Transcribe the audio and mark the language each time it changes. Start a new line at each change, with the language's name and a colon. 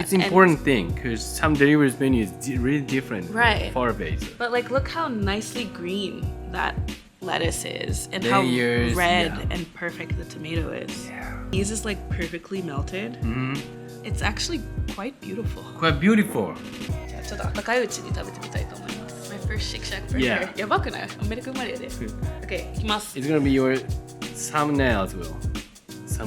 English: It's an important thing because some delivery menus really different. Right. Far base. But like look how nicely green that lettuce is and Layers, how red yeah. and perfect the tomato is. Yeah. Cheese is like perfectly melted. It's actually quite beautiful. Quite beautiful.
Japanese: じゃあちょっと温かいうちに食べてみたいと思います。
English: My first Shake Shack burger. Yeah.
Japanese: やばくない？アメリカ生まれやで。Okay, いきます。
English: It's gonna be your thumbnail as well.